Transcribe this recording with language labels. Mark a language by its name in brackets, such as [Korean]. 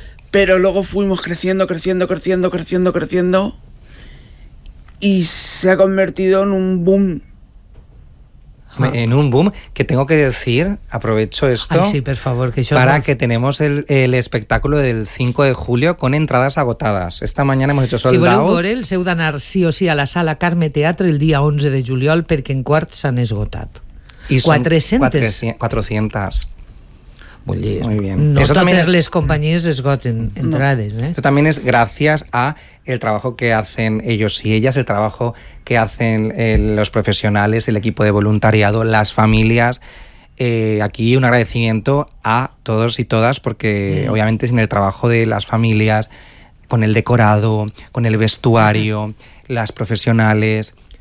[Spanish] Pero luego fuimos creciendo, creciendo, creciendo, creciendo, creciendo. Y se ha convertido en un boom. En un boom que tengo que decir, aprovecho esto. Ay, sí, por favor, que yo. Para que tenemos el espectáculo del 5 de julio con entradas agotadas. Esta mañana hemos hecho sold out. [Catalan] Si voleu veure'l, heu d'anar sí o sí a la sala Carme Teatre el dia 11 de juliol perquè en quart s'han esgotat. I 400. 400. [Spanish] Muy bien. No eso todas las compañías esgoten entradas, ¿eh? Eso también es gracias a el trabajo que hacen ellos y ellas, el trabajo que hacen los profesionales, el equipo de voluntariado, las familias. Aquí un agradecimiento a todos y todas, porque obviamente sin el trabajo de las familias, con el decorado, con el vestuario, las profesionales,